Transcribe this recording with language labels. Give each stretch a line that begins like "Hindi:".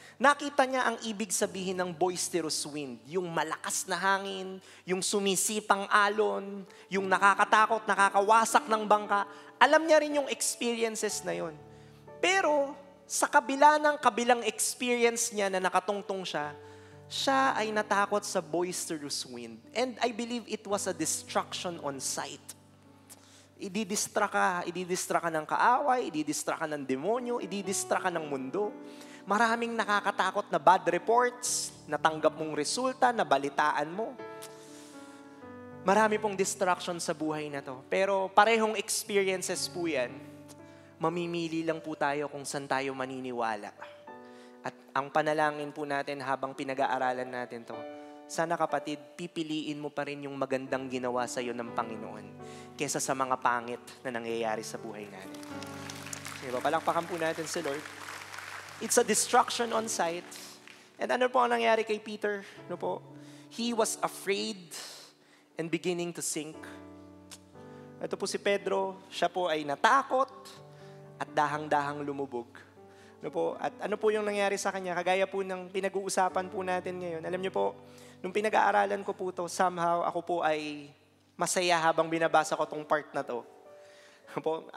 Filipino: Nakita niya ang ibig sabihin ng boisterous wind, yung malakas na hangin, yung sumisipang alon, yung nakakatakot, nakakawasak ng bangka. Alam niya rin yung experiences na yon. Pero sa kabila ng kabilang experience niya na nakatungtong siya ay natakot sa boisterous wind.
English: And I believe it was a destruction on sight.
Filipino: Ididistra ka ng kaaway, ididistra ka ng demonyo, ididistra ka ng mundo. Maraming nakakatakot na bad reports, natanggap mong resulta, nabalitaan mo. Marami pong distraction sa buhay na to. Pero parehong experiences po yan. Mamimili lang po tayo kung saan tayo maniniwala. At ang panalangin po natin habang pinag-aaralan natin to, sana kapatid, pipiliin mo pa rin yung magandang ginawa sa iyo ng Panginoon kesa sa mga pangit na nangyayari sa buhay natin. Diba? Palakpakan po natin si Lord.
English: It's a destruction on sight.
Filipino: And ano po ang nangyari kay Peter? Ano po?
English: He was afraid and beginning to sink.
Filipino: Ito po si Pedro, siya po ay natakot at dahang-dahang lumubog. Ano po? At ano po yung nangyari sa kanya? Kagaya po ng pinag-uusapan po natin ngayon. Alam niyo po, nung pinag-aaralan ko po to, somehow ako po ay masaya habang binabasa ko tong part na to. Ano po?